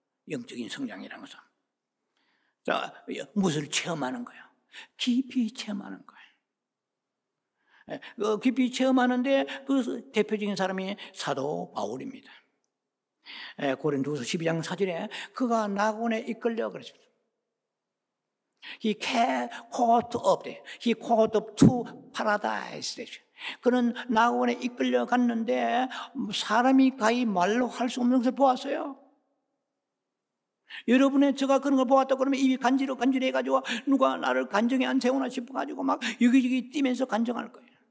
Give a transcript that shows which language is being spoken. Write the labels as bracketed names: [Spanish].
[Korean] 영적인 성장이라는 것은. 자, 무엇을 체험하는 거예요? 깊이 체험하는 거예요. 깊이 체험하는데 그 대표적인 사람이 사도 바울입니다. 고린도서 12장 4절에 그가 낙원에 이끌려 그랬습니다. [English] He caught up to paradise. [Korean] 그는 낙원에 이끌려 갔는데 사람이 가히 말로 할 수 없는 것을 보았어요. 여러분의 제가 그런 걸 보았다 그러면 입이 간질해가지고 누가 나를 간정에 안 세우나 싶어가지고 막 여기저기 뛰면서 간정할 거예요.